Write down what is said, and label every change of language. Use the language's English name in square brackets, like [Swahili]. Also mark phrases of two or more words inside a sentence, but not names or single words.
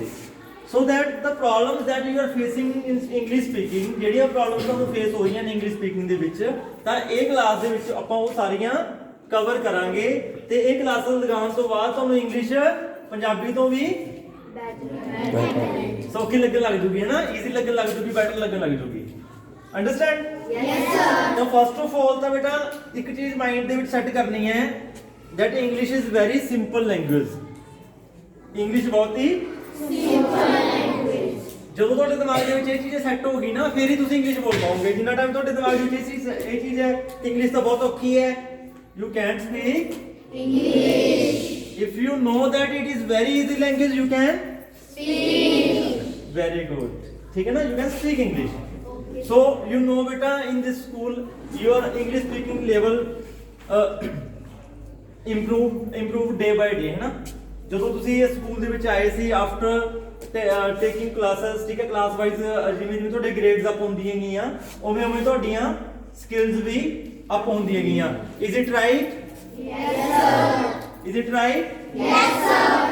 [English] So that the problems that you are facing in English speaking, [Punjabi] ਜਿਹੜੀਆਂ ਪ੍ਰੋਬਲਮਸ ਤੁਹਾਨੂੰ ਫੇਸ ਹੋ ਰਹੀਆਂ ਨੇ [English] English speaking [Punjabi] ਦੇ ਵਿੱਚ, ਤਾਂ ਇਹ ਕਲਾਸ ਦੇ ਵਿੱਚ ਆਪਾਂ ਉਹ ਸਾਰੀਆਂ ਕਵਰ ਕਰਾਂਗੇ ਤੇ ਇਹ ਕਲਾਸਾਂ ਲਗਾਉਣ ਤੋਂ ਬਾਅਦ ਤੁਹਾਨੂੰ ਇੰਗਲਿਸ਼ ਪੰਜਾਬੀ ਤੋਂ ਵੀ ਸੌਖੀ ਲੱਗਣ ਲੱਗ ਜੂਗੀ, ਹੈ ਨਾ? ਈਜ਼ੀ ਲੱਗਣ ਲੱਗ ਜੂਗੀ, ਬੈਟਰ ਲੱਗਣ ਲੱਗ ਜੂਗੀ। ਅੰਡਰਸਟੈਂਡ? [English] Yes, sir. [Punjabi] ਤਾਂ [English] First of all [Punjabi] ਤਾਂ ਬੇਟਾ ਇੱਕ ਚੀਜ਼ ਮਾਈਂਡ ਦੇ ਵਿੱਚ ਸੈੱਟ ਕਰਨੀ ਹੈ [English] that English is very simple language. [Punjabi] ਇੰਗਲਿਸ਼ ਬਹੁਤ ਹੀ [English] Simple language. [Punjabi] ਜਦੋਂ ਤੁਹਾਡੇ ਦਿਮਾਗ ਦੇ ਵਿੱਚ ਇਹ ਚੀਜ਼ ਸੈੱਟ ਹੋ ਗਈ ਨਾ ਫਿਰ ਹੀ ਤੁਸੀਂ ਇੰਗਲਿਸ਼ ਬੋਲ ਪਾਓਗੇ। ਜਿੰਨਾ ਟਾਈਮ ਤੁਹਾਡੇ ਦਿਮਾਗ ਦੇ ਵਿੱਚ ਇਹ ਚੀਜ਼ ਹੈ ਇੰਗਲਿਸ਼ ਤਾਂ ਬਹੁਤ ਔਖੀ ਹੈ, [English] you can't speak English. if you know that it is very easy language you can Speak. very good, [Hindi] ठीक है ना? [English] you can speak English. So you know beta in this school your English speaking level improve day by day, [Hindi] है ना? [Punjabi] ਜਦੋਂ ਤੁਸੀਂ ਇਹ ਸਕੂਲ ਦੇ ਵਿੱਚ ਆਏ ਸੀ [English] after taking classes, [Punjabi] ਠੀਕ ਹੈ? [English] class wise [Punjabi] ਜਿਵੇਂ ਤੁਹਾਡੇ ਗ੍ਰੇਡਸ ਅਪ ਹੁੰਦੀਆਂ ਗਈਆਂ ਉਵੇਂ ਉਵੇਂ ਤੁਹਾਡੀਆਂ ਸਕਿੱਲਸ ਵੀ ਅਪ ਹੁੰਦੀਆਂ ਗਈਆਂ। [English] Is it right? Yes, sir. Is it right? Yes, sir.